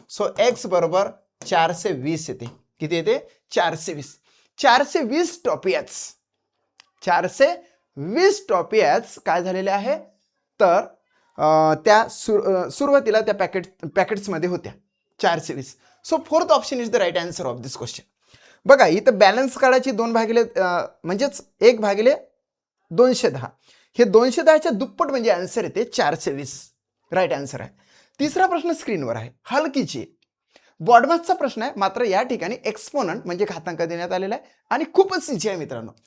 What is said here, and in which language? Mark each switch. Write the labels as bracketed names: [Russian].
[Marathi] So x बरोबर 420 येते. किती येते 420. 420 टॉपियाज 420 टॉपियाज काय झालेले आहे तर त्या सुरुवातीला त्या पॅकेट्समध्ये होत्या 420. [English] So fourth option is the right answer of this question. [Marathi] बघा इथं बॅलन्स काढायची 2 भागिले म्हणजेच 1 भागिले 210, हे 210च्या दुप्पट म्हणजे आन्सर येते 420. राईट आन्सर आहे. तिसरा प्रश्न स्क्रीनवर आहे, हलकीची बॉडमॅथचा प्रश्न आहे. मात्र या ठिकाणी एक्सपोनंट म्हणजे घातांक देण्यात आलेला आहे आणि खूपच इझी आहे मित्रांनो.